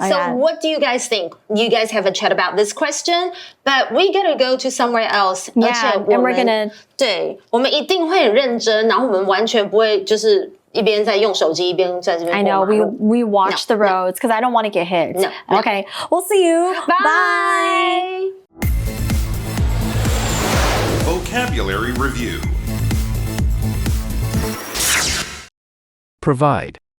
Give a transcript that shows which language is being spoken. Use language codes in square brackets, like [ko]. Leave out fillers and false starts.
[en] So what do you guys think? You guys have a chat about this question, but we gotta go to somewhere else. Yeah, and we're gonna. [zh] 对，我们一定会很认真，然后我们完全不会就是一边在用手机一边在这边。 [en] I know we watch the roads because I don't want to get hit. No. Okay, we'll see you. Bye. Vocabulary Review. Provide.